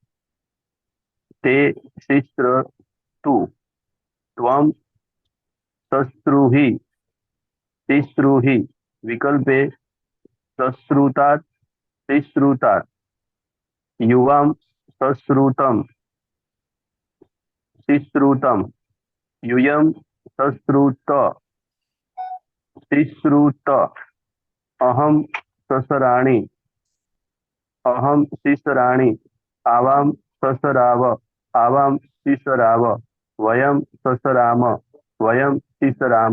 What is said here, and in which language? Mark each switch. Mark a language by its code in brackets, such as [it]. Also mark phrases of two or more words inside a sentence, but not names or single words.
[sa] सिश्रतु त्वम सश्रुहि सिश्रुहि विकल्पे सश्रुतात् सिश्रुतात् युवाम सश्रुतम સિશ્રુતમ यूयम सश्रुत सिश्रुत अहम ससराणि सिसराणि आवाम ससराव सिसराव वयम ससराम सिसराम.